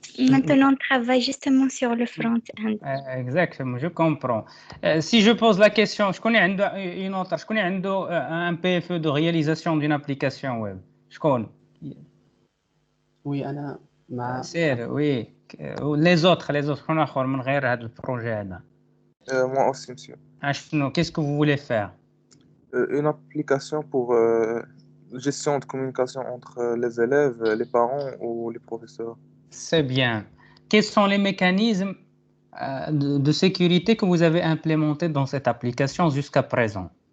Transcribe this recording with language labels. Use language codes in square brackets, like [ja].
[fr] Maintenant, on travaille justement sur le front-end. Exactement, je comprends. Si je pose la question, je connais une autre, je connais un PFE de réalisation d'une application web. Je connais. [ar] Oui, أنا مع [fr] Oui. Les autres, [ar] شكون آخر من غير هذا البروجي هذا؟ [fr] Moi aussi, monsieur. شنو qu'est-ce que vous voulez faire? Une application pour gestion de communication entre les élèves, les parents ou les professeurs. C'est bien. Quels sont les mécanismes de sécurité que vous avez implémentés dans cette application jusqu'à présent?